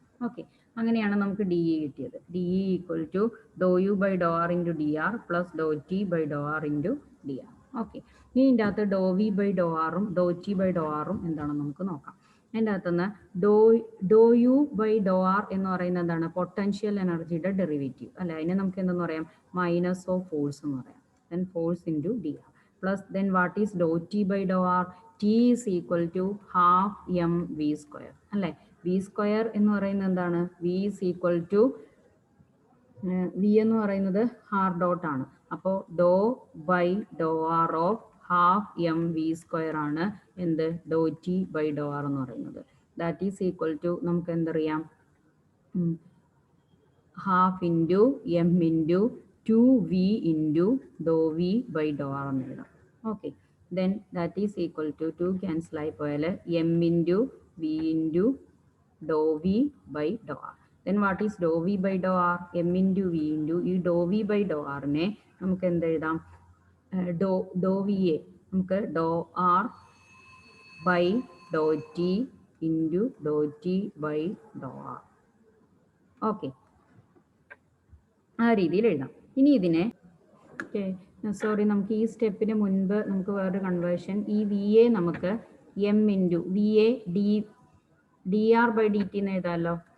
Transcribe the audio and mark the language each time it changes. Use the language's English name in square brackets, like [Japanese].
[Malayalam] Okay, അങ്ങനെയാണ് നമുക്ക് [English] D E കിട്ടിയത്. D E equal to dou U by dou r into d r plus dou T by dou r into d r. [Malayalam] Okay, ഇനി ഇതിൻ്റെ അകത്ത് ഡോ V by ഡോ ആറും ഡോ T by ഡോ ആറും എന്താണെന്ന് നമുക്ക് നോക്കാം. അതിൻ്റെ അകത്തുനിന്ന് ഡോ യു ബൈ ഡോ ആർ എന്ന് പറയുന്നത് എന്താണ്, പൊട്ടൻഷ്യൽ എനർജിയുടെ ഡെറിവേറ്റീവ് അല്ലെ. അതിനെ നമുക്ക് എന്തെന്ന് പറയാം, മൈനസ് ഓഫ് ഫോഴ്സ് എന്ന് പറയാം. [English] then force into dr plus then what is dou t by dou r, t is equal to half m v square അല്ലേ. v square [Malayalam] എന്ന് പറയുന്നത് എന്താണ്, [English] v is equal to v എന്ന് പറയുന്നത് r dot ആണ്. അപ്പോൾ dou by dou r of half m v square ആണ് എന്ത്, dou T by dou r എന്ന് പറയുന്നത്. That is equal to [Malayalam] നമുക്ക് എന്തറിയാം, [English] Half into m into 2v into dou v by dou r എന്ന് എഴുതാം. Okay, then that is equal to 2 cancel [Malayalam] ആയി പോയാൽ [English] m into v into dou v by dou r. then what is dou v by dou r, m into v into ഈ dou v by dou r നെ [Malayalam] നമുക്ക് എന്ത് എഴുതാം, [English] Dou v എ നമുക്ക് dou r by dou t into dou t by dou r. [Malayalam] Okay, ആ രീതിയിൽ എഴുതാം. ഇനി ഇതിനെ സോറി, നമുക്ക് ഈ സ്റ്റെപ്പിന് മുൻപ് നമുക്ക് വേറൊരു കൺവേർഷൻ, ഈ വി എ നമുക്ക് [English] m into v എ d r by d t [Malayalam] എന്ന് എഴുതാമല്ലോ.